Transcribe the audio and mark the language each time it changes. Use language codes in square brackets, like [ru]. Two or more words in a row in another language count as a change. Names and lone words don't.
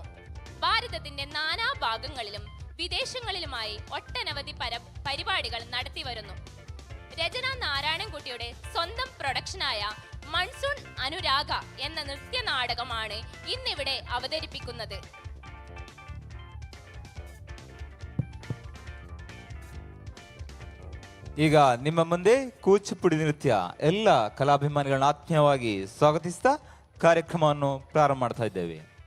[ml] ഭാരതത്തിന്റെ നാനാഭാഗങ്ങളിലും വിദേശങ്ങളിലുമായി ഒട്ടനവധി പരിപാടികൾ നടത്തി വരുന്നു. രചന നാരായണൻകുട്ടിയുടെ സ്വന്തം പ്രൊഡക്ഷനായ മൺസൂൺ അനുരാഗ എന്ന നൃത്യ നാടകമാണ് ഇന്നിവിടെ അവതരിപ്പിക്കുന്നത്. [kn] ಈಗ ನಿಮ್ಮ ಮುಂದೆ ಕೂಚಿಪುಡಿ ನೃತ್ಯ ಎಲ್ಲ ಕಲಾಭಿಮಾನಿಗಳನ್ನ ಆತ್ಮೀಯವಾಗಿ ಸ್ವಾಗತಿಸ್ತಾ ಕಾರ್ಯಕ್ರಮವನ್ನು ಪ್ರಾರಂಭ ಮಾಡ್ತಾ ಇದ್ದೇವೆ.